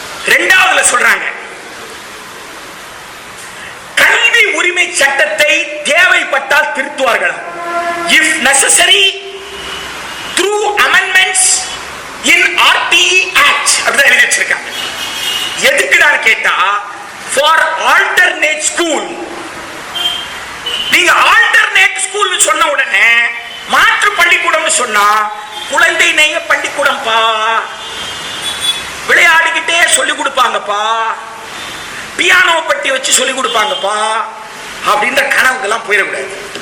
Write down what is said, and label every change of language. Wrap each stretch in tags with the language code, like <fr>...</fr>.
<ta>இரண்டாவதுல சொல்றாங்க, கல்வி உரிமை சட்டத்தை தேவைப்பட்டால் திருத்துவார்கள்.</ta> <en>If necessary through amendments in RTE Act</en> <ta>அப்படி எழுதி வச்சிருக்காங்க. எதுக்குடா கேட்டா</ta> <en>for alternate school.</en> <ta>நீங்க</ta> <en>alternate school</en> <ta>சொன்ன உடனே மாற்று பள்ளிக்கூடம் சொன்னா குழந்தை நேய பள்ளிக்கூடம் பா, விளையாடிக்கிட்டே சொல்லி கொடுப்பாங்கப்பா, பியானோ பட்டி வச்சு சொல்லி கொடுப்பாங்கப்பா அப்படின்ற கனவுக்கெல்லாம் போயிடக்கூடாது.</ta>